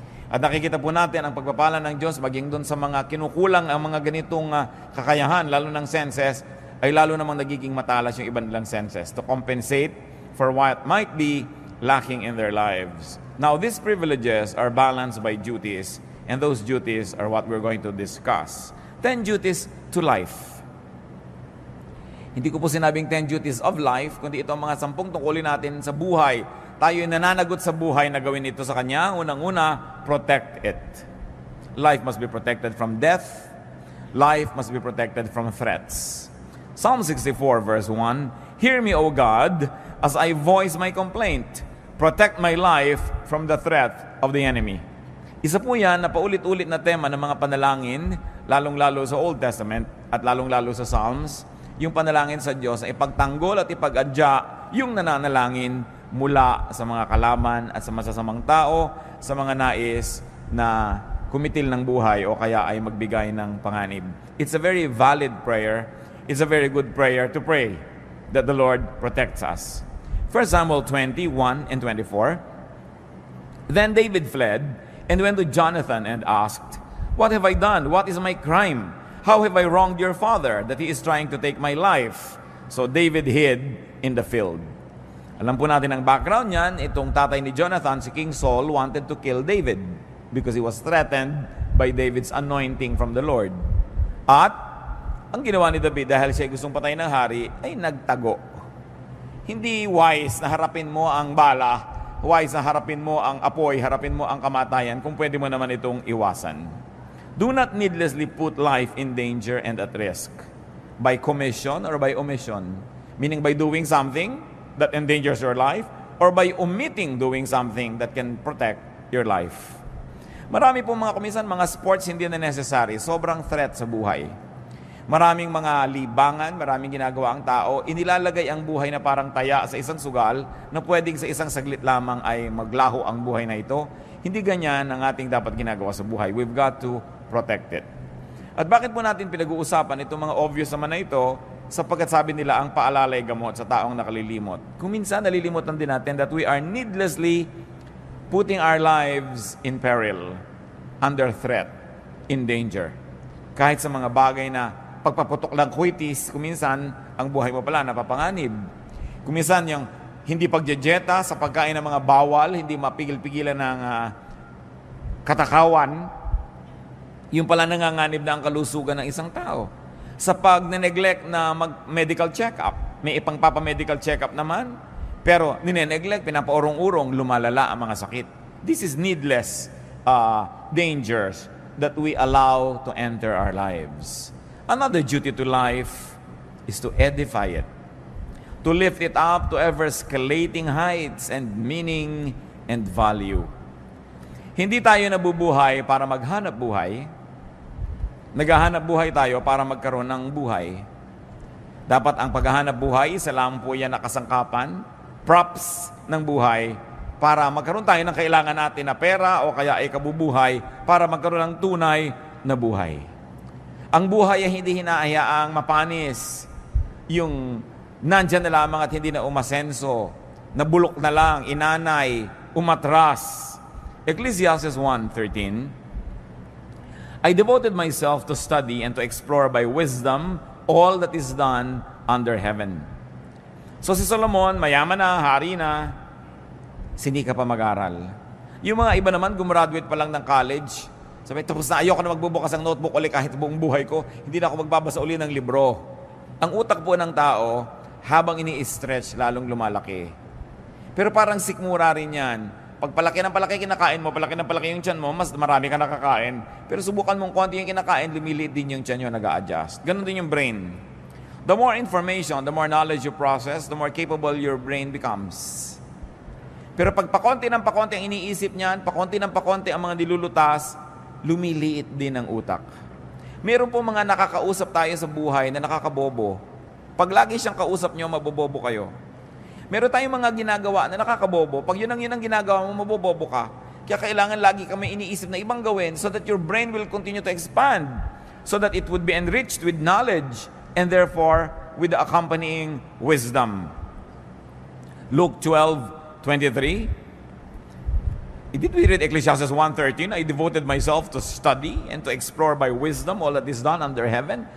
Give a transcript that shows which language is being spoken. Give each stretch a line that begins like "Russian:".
Filipino: At nakikita po natin ang pagpapala ng Diyos maging doon sa mga kinukulang ang mga ganitong kakayahan, lalo ng senses, ay lalo namang nagiging matalas yung ibang nilang senses
English: to compensate for what might be lacking in their lives. Now, these privileges are balanced by duties, and those duties are what we're going to discuss. 10 duties to life.
Filipino: Hindi ko po sinabing 10 duties of life, kundi ito ang mga 10 tungkulin natin sa buhay. Tayo ay nananagot sa buhay na gawin ito sa Kanya. Unang-una,
English: protect it. Life must be protected from death. Life must be protected from threats. Psalm 64 verse 1, Hear me, O God, as I voice my complaint. Protect my life from the threat of the enemy.
Filipino: Isa po yan na paulit-ulit na tema ng mga panalangin, lalong-lalo sa Old Testament at lalong-lalo sa Psalms, yung panalangin sa Diyos ay ipagtanggol at ipag-adya yung nananalangin mula sa mga kalaman at sa masasamang tao, sa mga nais na kumitil ng buhay o kaya ay magbigay ng panganib.
English: It's a very valid prayer. It's a very good prayer to pray that the Lord protects us. 1 Samuel 21 and 24. Then David fled and went to Jonathan and asked, What have I done? What is my crime? How have I wronged your father that he is trying to take my life? So David hid in the field.
Filipino: Alam po natin ang background niyan, itong tatay ni Jonathan, si King Saul,
English: wanted to kill David because he was threatened by David's anointing from the Lord.
Filipino: At ang ginawa ni David dahil siya gustong patayin ng hari, ay nagtago. Hindi wise na harapin mo ang bala, wise na harapin mo ang apoy, harapin mo ang kamatayan, kung pwede mo naman itong iwasan.
English: Do not needlessly put life in danger and at risk by commission or by omission. Meaning by doing something that endangers your life or by omitting doing something that can protect your life.
Filipino: Marami pong mga kuminsan, mga sports hindi na necessary. Sobrang threat sa buhay. Maraming mga libangan, maraming ginagawa ang tao, inilalagay ang buhay na parang taya sa isang sugal na pwedeng sa isang saglit lamang ay maglaho ang buhay na ito. Hindi ganyan ang ating dapat ginagawa sa buhay.
English: We've got to protect it.
Filipino: At bakit po natin pinag-uusapan itong mga obvious naman na ito? Sapagkat sabi nila, ang paalala ay gamot sa taong nakalilimot. Kung minsan nalilimutan din natin
English: that we are needlessly putting our lives in peril, under threat, in danger.
Filipino: Kahit sa mga bagay na pagpaputok lang kwitis, kung minsan ang buhay mo pala napapanganib. Kung minsan yung hindi pagjejeta sa pagkain ng mga bawal, hindi mapigil-pigilan ng katakawan, yung pala nanganganib na ang kalusugan ng isang tao. Sa pag-neglect na mag-medical check-up, may ipang-papa-medical check-up naman, pero nineneglect, pinapaurong-urong, lumalala ang mga sakit.
English: This is needless dangers that we allow to enter our lives. Another duty to life is to edify it, to lift it up to ever-escalating heights and meaning and value.
Filipino: Hindi tayo nabubuhay para maghanap buhay. Naghahanap buhay tayo para magkaroon ng buhay. Dapat ang paghahanap buhay, isa lang po yan na kasangkapan, props ng buhay, para magkaroon tayo ng kailangan natin na pera o kaya ay kabubuhay para magkaroon ng tunay na buhay. Ang buhay ay hindi hinahayaang mapanis, yung nandyan na lamang at hindi na umasenso, nabulok na lang, inanay, umatras. Ecclesiastes 1:13, I devoted myself to study and to explore by wisdom all that is done under heaven. So si Solomon, mayaman na, hari na, sinika pa mag-aral. Yung mga iba naman, gumraduate pa lang ng college, sabi, tapos na, ayoko na magbubukas ng notebook ulit kahit buong buhay ko, hindi na ako magbabasa uli ng libro. Ang utak po ng tao, habang ini-stretch, lalong lumalaki. Pero parang sikmura rin yan. Pag palaki ng palaki kinakain mo, palaki ng palaki yung tiyan mo, mas marami ka nakakain. Pero subukan mong konti yung kinakain, lumiliit din yung tiyan nyo, nag-a-adjust. Ganon din yung brain.
English: The more information, the more knowledge you process, the more capable your brain becomes.
Filipino: Pero pag pakonti ng pakonti ang iniisip niyan, pakonti ng pakonti ang mga nilulutas, lumiliit din ang utak. Meron po mga nakakausap tayo sa buhay na nakakabobo. Pag lagi siyang kausap nyo, mabobobo kayo. Meron tayong mga ginagawa na nakakabobo. Pag yun ang ginagawa mo, mabobobo ka. Kaya kailangan lagi kami iniisip na ibang gawin
English: so that your brain will continue to expand. So that it would be enriched with knowledge and therefore with the accompanying wisdom. Luke 12:23. Did we read Ecclesiastes 1:13? I devoted myself to study and to explore by wisdom all that is done under heaven.